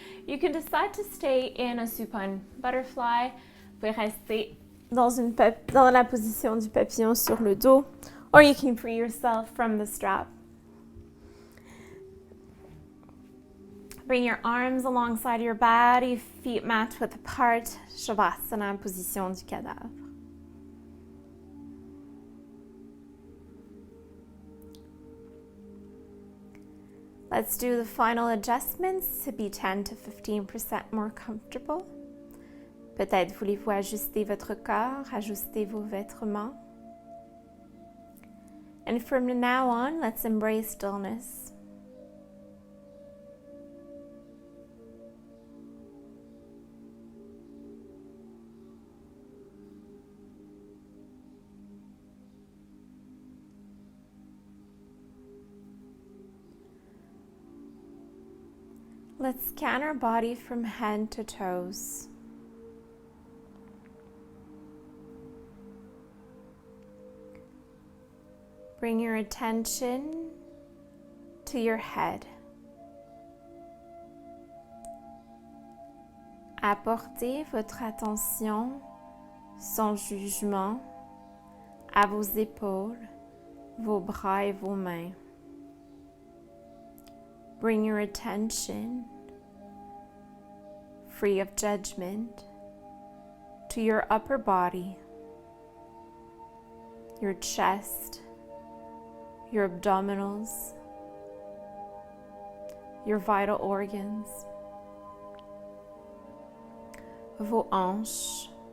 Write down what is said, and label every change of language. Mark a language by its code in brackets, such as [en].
[en] You can decide to stay in a supine butterfly. [fr] Vous pouvez rester dans la position du papillon sur le dos, [en] or you can free yourself from the strap. Bring your arms alongside your body, feet mat width apart, Shavasana, [fr] position du cadavre. [en] Let's do the final adjustments to be 10 to 15% more comfortable. [fr] Peut-être voulez-vous ajuster votre corps, ajuster vos vêtements. [en] And from now on, let's embrace stillness. Let's scan our body from head to toes. Bring your attention to your head. [fr] Apportez votre attention sans jugement à vos épaules, vos bras et vos mains. [en] Bring your attention, free of judgment, to your upper body, your chest, your abdominals, your vital organs, [fr] vos hanches.